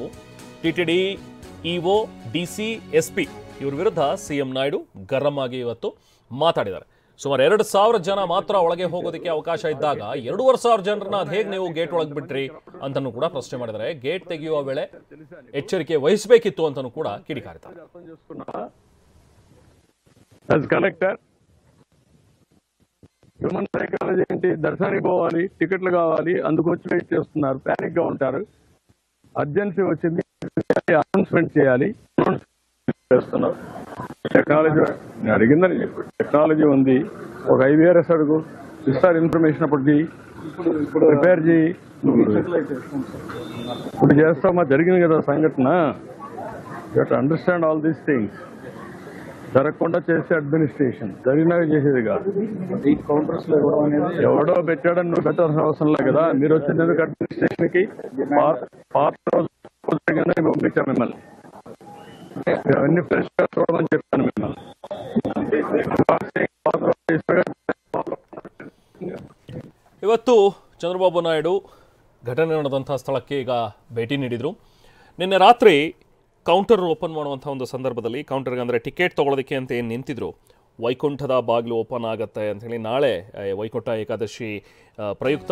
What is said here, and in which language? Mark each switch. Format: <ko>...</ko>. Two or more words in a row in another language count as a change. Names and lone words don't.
<kn>ಟಿಟಿಡಿ, ಇಒ, ಡಿಸಿ, ಎಸ್ಪಿ ಇವ್ರ ವಿರುದ್ಧ ಸಿಎಂ ನಾಯ್ಡು ಗರಂ ಆಗಿ ಇವತ್ತು ಮಾತಾಡಿದ್ದಾರೆ. ಸುಮಾರು 2,000 ಜನ ಮಾತ್ರ ಒಳಗೆ ಹೋಗೋದಕ್ಕೆ ಅವಕಾಶ ಇದ್ದಾಗ 2,500 ಜನರನ್ನ ಅದು ಹೇಗೆ ನೀವು ಗೇಟ್ ಒಳಗೆ ಬಿಟ್ರಿ ಅಂತನೂ ಕೂಡ ಪ್ರಶ್ನೆ ಮಾಡಿದ್ದಾರೆ. ಗೇಟ್ ತೆಗೆಯುವ ವೇಳೆ ಎಚ್ಚರಿಕೆ ವಹಿಸಬೇಕಿತ್ತು ಅಂತನೂ ಕೂಡ ಕಿಡಿಕಾರಿದ್ದಾರೆ.</kn> <te>కలెక్టర్</te> <en>human psychology</en> <te>ఏంటి, దర్శనానికి పోవాలి, టికెట్లు కావాలి, అందుకు వచ్చి వెయిట్ చేస్తున్నారు, ప్యానిక్ గా ఉంటారు. అర్జెన్సీ వచ్చింది, అనౌన్స్మెంట్ చేయాలి, చేస్తున్నారు. టెక్నాలజీ అడిగిందని చెప్పి టెక్నాలజీ ఉంది, ఒక IVRS అడుగు, ఇస్తారు ఇన్ఫర్మేషన్ అప్పటికి ప్రిపేర్ చేయి, ఇప్పుడు చేస్తామా, జరిగింది కదా సంఘటన.</te> <en>you have to understand all these things.</en> <te>జరగకుండా చేసే అడ్మినిస్ట్రేషన్, జరిగినాక చేసేది కాదు. ఈ కౌంటర్స్ లో ఇవ్వడం అనేది ఎవడో పెట్టాడని నువ్వు పెట్టాల్సిన అవసరం లేదు కదా. మీరు వచ్చినందుకు అడ్మినిస్ట్రేషన్ కి పాత రోజు పంపించాం మిమ్మల్ని, అవన్నీ ఫ్రెష్ గా చూడమని చెప్పాను మిమ్మల్ని.</te> <kn>ಇವತ್ತು ಚಂದ್ರಬಾಬು ನಾಯ್ಡು ಘಟನೆ ನಡೆದಂಥ ಸ್ಥಳಕ್ಕೆ ಈಗ ಭೇಟಿ ನೀಡಿದರು. ನಿನ್ನೆ ರಾತ್ರಿ</kn> <en>counter open</en> <kn>ಮಾಡುವಂಥ ಒಂದು ಸಂದರ್ಭದಲ್ಲಿ ಕೌಂಟರ್ಗೆ ಅಂದರೆ ಟಿಕೆಟ್ ತೊಗೊಳೋದಕ್ಕೆ ಅಂತ ಏನು ನಿಂತಿದ್ರು, ವೈಕುಂಠದ ಬಾಗಿಲು ಓಪನ್ ಆಗುತ್ತೆ ಅಂಥೇಳಿ ನಾಳೆ ವೈಕುಂಠ ಏಕಾದಶಿ ಪ್ರಯುಕ್ತ.</kn>